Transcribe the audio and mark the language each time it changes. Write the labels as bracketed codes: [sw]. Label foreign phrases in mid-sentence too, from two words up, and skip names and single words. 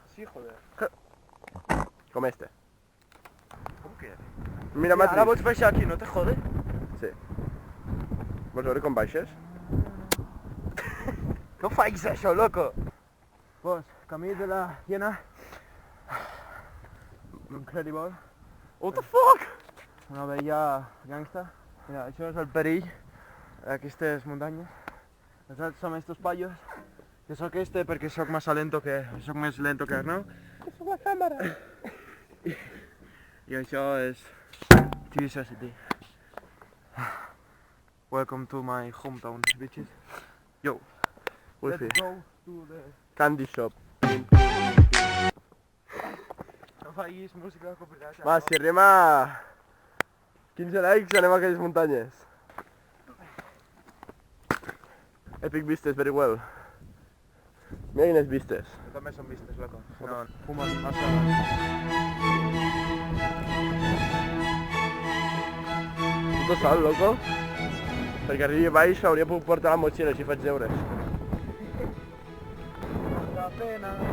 [es] Sí, joder. [ca] Com este. Com que? Mira, Ara Matrix. vols baixar aquí, [es] no te jode? [ca] Sí. Vols veure com baixes? No faig això, loco! Pues, camí de la hiena. [en] Incredible. What the fuck? [ca] Una bella gangsta. Mira, això és el perill d'aquestes muntanyes. Nosaltres som estos payos. Jo sóc este perquè sóc més lento que Arnau. És la càmera. I això és T-Society. [en] Welcome to my hometown, bitches. Yo, Wifi. let's go to the... Candy shop. [ca] No facis música copyright. Va, si arribem a 15 likes anem a aquelles muntanyes. Epic vistes, [en] very well. [ca] Mira quines vistes. També són vistes, loco. No, fumes massa. Puto sol, loco. Perquè arribi a baix hauria pogut portar la motxilla si faig deures. La pena.